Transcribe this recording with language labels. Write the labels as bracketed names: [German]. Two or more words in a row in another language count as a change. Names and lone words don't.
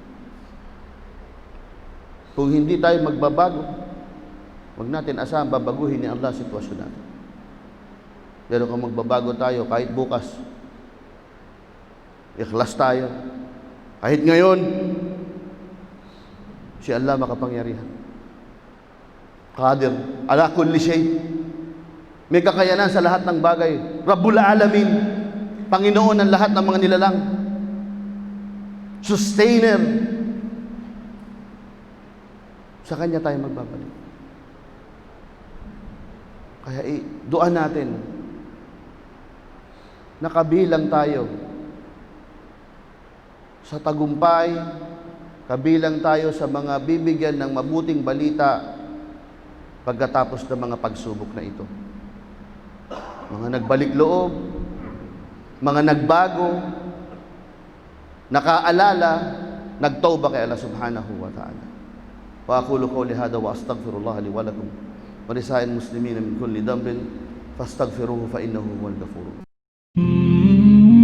[Filipino] Kung hindi tayo magbabago, huwag natin asahan babaguhin ni Allah sitwasyon natin. Pero kung magbabago tayo, kahit bukas, ikhlas tayo, kahit ngayon, si Allah makapangyarihan. [Arabic] قدير على كل شيء. [Filipino] May kakayanan sa lahat ng bagay. [Arabic] رب العالمين, [Filipino] Panginoon ng lahat ng mga nilalang. Sustainer. Sa Kanya tayo magbabalik. Kaya duan natin na kabilang tayo sa tagumpay, kabilang tayo sa mga bibigyan ng mabuting balita pagkatapos ng mga pagsubok na ito. Mga nagbalik loob, mga nagbago, nakaalala, nagtawba kay Allah [Arabic] سبحانه وتعالى. وأقول قولي هذا وأستغفر الله لي ولكم ولسائر المسلمين من كل ذنب فاستغفروه فإنه هو الغفور الرحيم.